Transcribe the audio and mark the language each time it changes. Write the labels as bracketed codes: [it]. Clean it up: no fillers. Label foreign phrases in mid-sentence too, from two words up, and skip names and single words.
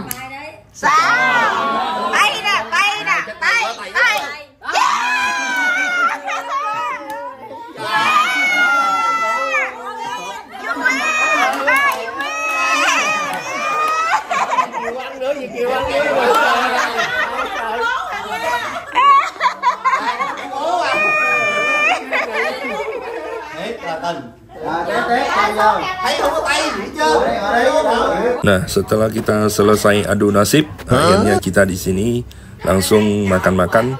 [vi] 6. Tay nè. Tay. Ăn nữa gì kêu ăn nữa. [id] Nah, setelah kita selesai adu nasib, akhirnya kita di sini langsung makan-makan.